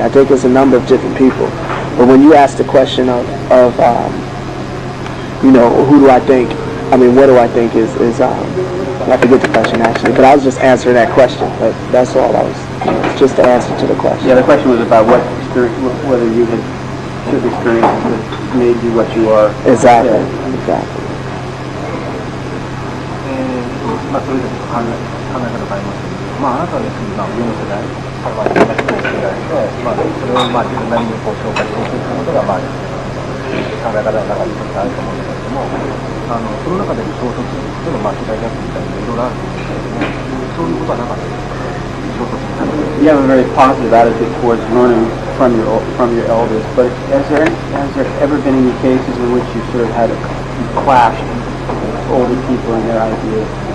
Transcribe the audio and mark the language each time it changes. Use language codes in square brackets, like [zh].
[en] I think it's a number of different people. But when you ask the question of who do I think, what do I think is I forget the question actually, but I was just answering that question. But that's all I was, it's just the answer to the question. Yeah, the question was about whether you had certain experiences that made you what you are. Exactly. Yeah. Exactly. [ja] それぞれ考え方がありますけど、あなたは要するに上の世代、東の世代で、それを自分なりに紹介していくことが考え方の中に一つあると思うんですけれども、その中で衝突との世代ギャップみたいないろいろあると思うんですけれども、そういうことはなかったですか？衝突になる。 [en] You have a very positive attitude towards learning from your elders, but has there ever been any cases in which you sort of had a clash with older people and their ideas?